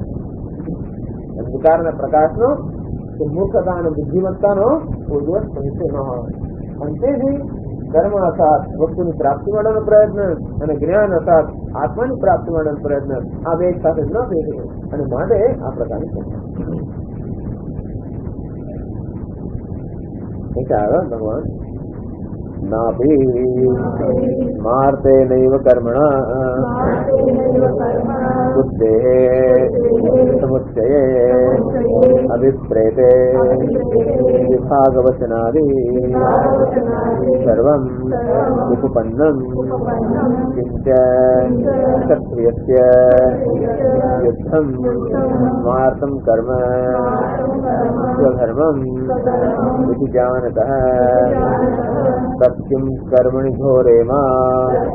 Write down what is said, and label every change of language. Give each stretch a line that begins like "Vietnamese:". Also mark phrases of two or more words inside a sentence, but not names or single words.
Gujarati: અંધકારના પ્રકાશનો કે મૂર્ખતા અને બુદ્ધિમત્તાનો કોઈ દિવસ સમુચ્ચય ન હોય અને તેથી કર્મ અર્થાત વસ્તુની પ્રાપ્તિ માટેનો પ્રયત્ન અને જ્ઞાન અર્થાત આત્માની પ્રાપ્તિ માટેનો પ્રયત્ન આ બે એક સાથે ન થઈ શકે અને માટે આ પ્રકારની ચર્ચા।
Sanskrit: ભગવાન नापि स्मार्तेनैव कर्मणा बुद्धेः समुच्चये अभिप्रेते विभागवचनादि सर्वं उपपन्नं किञ्च क्षत्रियस्य युद्धं स्मार्तं कर्म स्वधर्मम् इति जानतः तत्किं कर्मणि घोरे मां